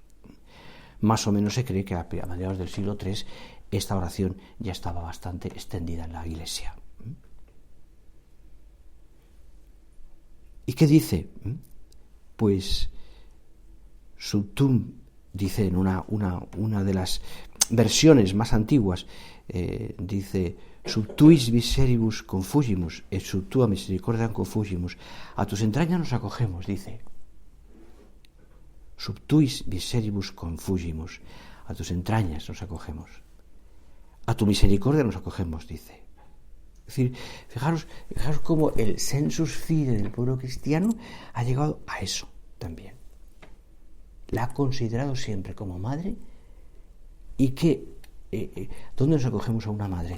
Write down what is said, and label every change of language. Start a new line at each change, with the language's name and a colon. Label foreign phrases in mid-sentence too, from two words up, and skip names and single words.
Spanish: Más o menos se cree que a mediados del siglo III esta oración ya estaba bastante extendida en la Iglesia. ¿Y qué dice? Pues Subtum, dice en una de las versiones más antiguas, dice
Latin: Subtuis miseribus confugimus, et sub tua misericordiam confugimus.
Spanish: A tus entrañas nos acogemos, dice.
Latin: Subtuis miseribus confugimus,
Spanish: a tus entrañas nos acogemos. A tu misericordia nos acogemos, dice. Es decir, fijaros cómo el
Latin: sensus fide
Spanish: del pueblo cristiano ha llegado a eso también. La ha considerado siempre como madre, y que ¿dónde nos acogemos a una madre?